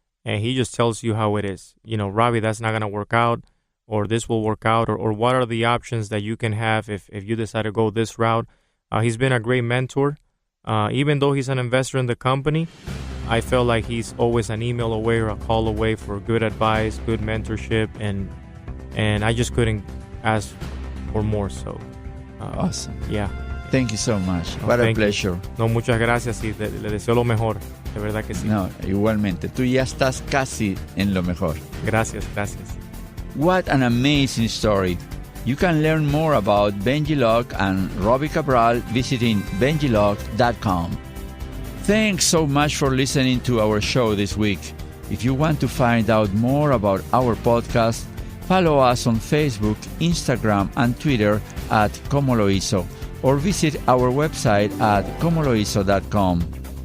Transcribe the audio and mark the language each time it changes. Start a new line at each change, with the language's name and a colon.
English: And he just tells you how it is. Robbie, that's not going to work out, or this will work out, or what are the options that you can have if you decide to go this route. He's been a great mentor. Even though he's an investor in the company, I feel like he's always an email away or a call away for good advice, good mentorship, and I just couldn't ask for more. So, awesome. Yeah. Thank you so much. What a pleasure.
Spanish: No, muchas gracias y le deseo lo mejor. De verdad que sí. No, igualmente. Tú ya estás casi en lo mejor. Gracias.
English: What an amazing story. You can learn more about Benjilock and Robbie Cabral visiting Benjilock.com. Thanks so much for listening to our show this week. If you want to find out more about our podcast, follow us on Facebook, Instagram, and Twitter at ComoLoHizo, or visit our website at ComoLoHizo.com.